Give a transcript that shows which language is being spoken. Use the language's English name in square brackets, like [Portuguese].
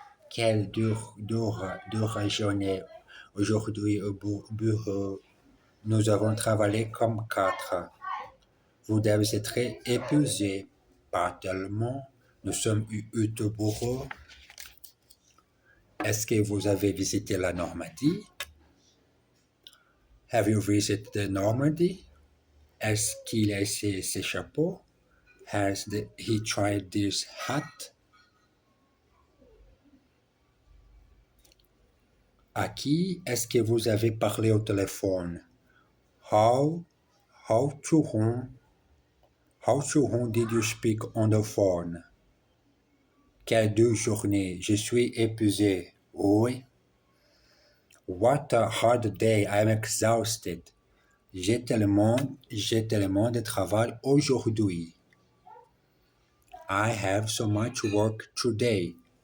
[French] Quelle dure journée aujourd'hui au bureau. Nous avons travaillé comme quatre. Vous devez être épuisé. Pas tellement. Nous sommes eu au bureau. Est-ce que vous avez visité la Normandie? [English] Have you visited the Normandy? [French] Est-ce qu'il a essayé ses chapeaux? [English] Has he tried this hat? [French] À qui est-ce que vous avez parlé au téléphone? [English] How to whom did you speak on the phone? [French] Quelle dure journée, je suis épuisé. Oui. [English] What a hard day, I'm exhausted. [French] J'ai tellement de travail aujourd'hui. [English] I have so much work today.